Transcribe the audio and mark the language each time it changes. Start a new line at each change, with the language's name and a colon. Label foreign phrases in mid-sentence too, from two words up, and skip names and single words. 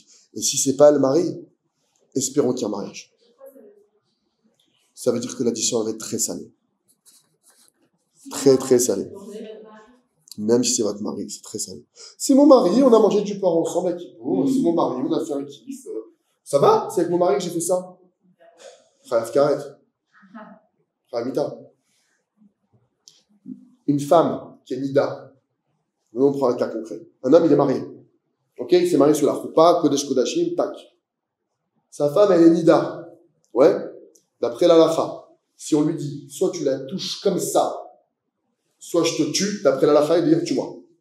French: Et si c'est pas le mari, espérons qu'il y ait un mariage. Ça veut dire que l'addition va être très salée. Très, très salée. Même si c'est votre mari, c'est très salé. C'est mon mari, on a mangé du porc ensemble avec Kippour. C'est mon mari, on a fait un kiff. Ça va? C'est avec mon mari que j'ai fait ça.
Hebrew: חייב כרת. חייב.
French: Une femme qui est Nida. On prend un cas concret. Un homme, il est marié. Ok? Il s'est marié sur la choupa,
Hebrew: קודש קודשים,
French: tac. Sa femme, elle est Nida. Ouais? D'après l'Alacha. Si on lui dit, soit tu la touches comme ça, soit je te tue, d'après l'Alacha, il dit, tue-moi.